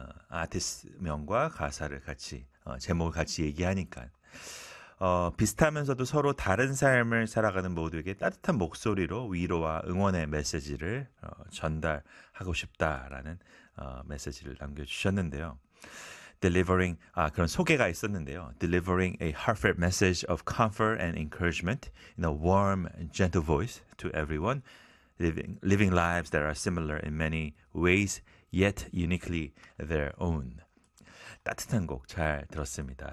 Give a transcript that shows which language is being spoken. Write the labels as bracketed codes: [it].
[ko] 아티스트명과 가사를 같이 제목을 같이 얘기하니까 비슷하면서도 서로 다른 삶을 살아가는 모두에게 따뜻한 목소리로 위로와 응원의 메시지를 전달하고 싶다라는 메시지를 남겨주셨는데요. Delivering 그런 소개가 있었는데요. [en] Delivering a heartfelt message of comfort and encouragement in a warm, gentle voice to everyone, living lives that are similar in many ways, yet uniquely their own. [ko] 따뜻한 곡잘 들었습니다.